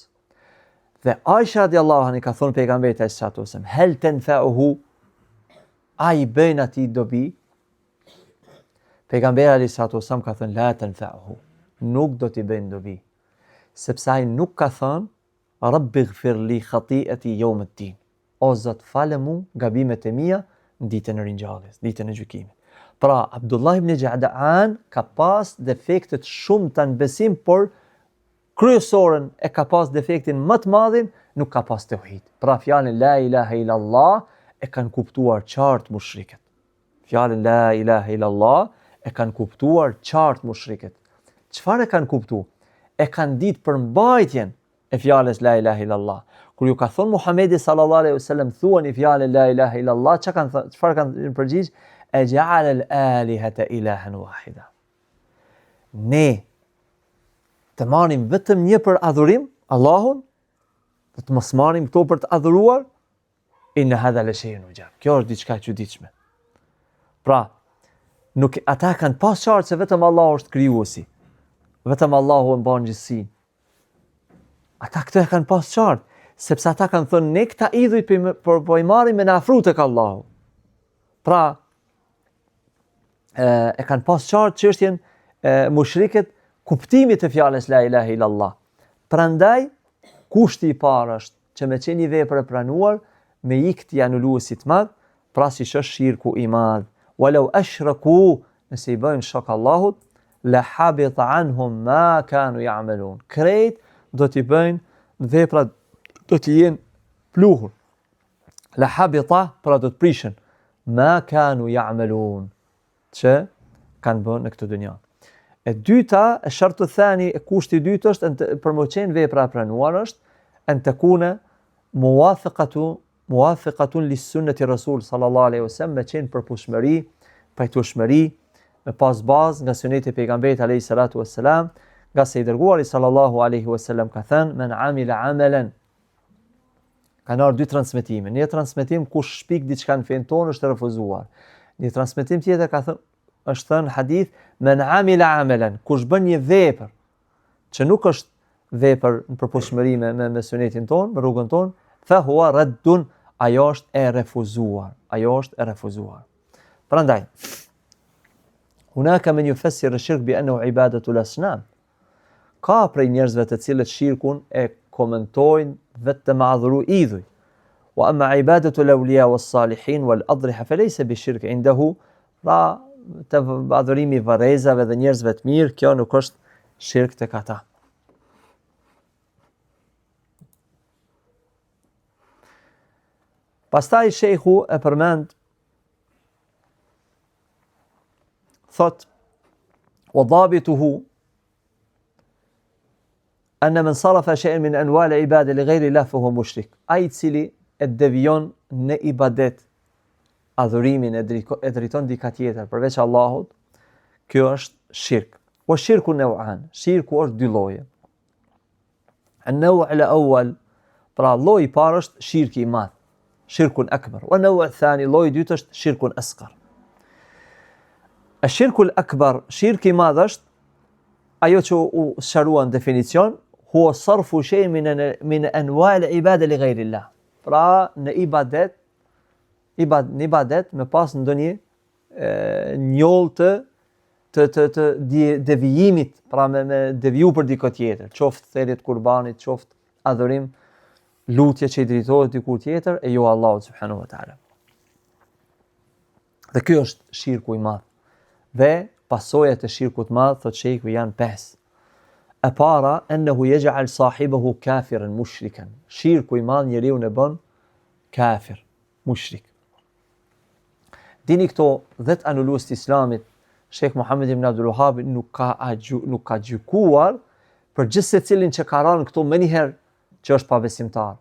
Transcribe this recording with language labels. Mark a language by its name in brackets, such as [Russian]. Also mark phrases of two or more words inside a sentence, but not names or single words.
[Albanian] Dhe Aisha [Arabic] رضي الله عنها [Albanian] ka thonë pejgamberit [Arabic] صلى الله عليه وسلم, هل تنفعه, [Albanian] ai bën atij dobi? Pejgamberi [Arabic] صلى الله عليه وسلم [Albanian] ka thënë [Arabic] لا تنفعه, [Albanian] nuk do t'i bëjnë dobi, sepse ai nuk ka thënë [Arabic] رب اغفر لي خطيئتي يوم الدين. [Albanian] O Zot, falë mu gabimet e mia në ditën e ringjalljes, ditën e gjykimit. Pra Abdullah ibn Jad'an ka pas defekte shumë të në besim, por kryesorën e ka pas defektin më të madhin, nuk ka pas tauhid. Pra fjalën [Arabic] لا إله إلا الله [Albanian] e kanë kuptuar qartë mushrikët. Fjalën [Arabic] لا إله إلا الله [Albanian] e kanë kuptuar qartë mushrikët. Çfarë e kanë kuptuar? E kanë ditë për mbajtjen e fjalës [Arabic] لا إله إلا الله. [Albanian] Kur ju ka thonë Muhamedi [Arabic] صلى الله عليه وسلم [Albanian] thuani fjalën [Arabic] لا إله إلا الله, [Albanian] çfarë kanë përgjigj? [Arabic] أجعل الآلهة إلها واحدا. [Albanian] Ne të marrim vetëm një për adhurim, Allahun, dhe të mos marrim këto për të adhuruar, [Arabic] إن هذا لشيء عجاب. [Albanian] Kjo është diçka e çuditshme. Pra, ata kanë pas qartë se vetëm Allahu është krijuesi. Vetëm Allahu e mban gjithësinë. Ata këtë e kanë pas qartë, sepse ata kanë thënë ne këta idhujt po i marrim me na afru tek Allahu. Pra, e kanë pas qartë çështjen mushrikët kuptimit të fjalës [Arabic] لا إله إلا الله. [Albanian] Prandaj kushti i parë është që me qenë një vepër e pranuar me ikt i anuluesit madh, pra siç është shirku i madh. [Arabic] ولو أشركوا, [Albanian] nëse i bëjnë shok Allahut, [Arabic] لحبط عنهم ما كانوا يعملون. [Albanian] Krejt do t'i bëjnë veprat do t'i jenë pluhur. [Arabic] لحبط, [Albanian] pra do të prishen [Arabic] ما كانوا يعملون, [Albanian] që kanë bërë në këtë dunja. E dyta, [Arabic] الشرط الثاني, [Albanian] e kushti i dytë është për më qenë vepra e pranuar është [Arabic] أن تكون موافقة لسنة رسول صلى الله عليه وسلم, [Albanian] me qenë përputhshmëri, pajtueshmëri, me pas bazë nga suneti e pejgamberit [Arabic] عليه الصلاة والسلام, [Albanian] nga se i dërguari [Arabic] صلى الله عليه وسلم [Albanian] ka thënë [Arabic] من عمل عملا. [Albanian] Kanë ardhur dy transmetime. Një transmetim kush shpik diçka në fen tonë është refuzuar. Një transmetim tjetër ka thënë është thënë hadith [Arabic] من عمل عملا, [Albanian] kush bën një vepër që nuk është vepër në përputhshmëri me sunetin tonë, me rrugën tonë, [Arabic] فهو رد, [Albanian] ajo është e refuzuar. Ajo është e refuzuar. Prandaj, [Arabic] هناك من يفسر الشرك بأنه عبادة الأصنام. [Albanian] Ka prej njerëzve të cilët shirkun e komentojnë vetëm me adhuru idhuj. [Arabic] وأما عبادة الأولياء والصالحين والأضرحة فليس بشرك عنده. [Albanian] Pra, të adhurimi varrezave dhe njerëzve të mirë, kjo nuk është shirk tek ata. Pastaj shejhu e përmend, thot, [Arabic] وضابطه أن من صرف شيئا من أنواع العبادة لغير الله فهو مشرك. [Albanian] Ai i cili e devijon në ibadet adhurimin e drejton dika tjetër përveç Allahut, kjo është shirk. [Arabic] والشرك نوعان, [Albanian] shirku është dy lloje. [Arabic] النوع الأول, [Albanian] pra lloji i parë është shirki i madh, [Arabic] شرك أكبر. والنوع الثاني, [Albanian] lloji i dytë është [Arabic] شرك أصغر. الشرك الأكبر, [Albanian] shirki i madh është ajo që u sqaruan definicion, [Arabic] هو صرف شيء من أنواع العبادة لغير الله. [Albanian] Pra në ibadet me pas ndonjë njoll të devijimit, pra me deviju për dikë tjetër, qoftë thirrje kurbanit, qoftë adhurim, lutje që i drejtohet diku tjetër e jo Allahut [Arabic] سبحانه وتعالى. [Albanian] Dhe ky është shirku i madh. Dhe pasojat e shirkut të madh, thot shejku, janë 5. [Arabic] E para, أنه يجعل صاحبه كافرا مشركا. [Albanian] Shirku i madh njeriu e bën kafir, mushrik. Dini këto 10 anulues të Islamit, Sheikh Muhammed ibn Abdul Wahhab nuk ka gjykuar për gjithë secilin që ka rënë këto më njëherë që është pabesimtar.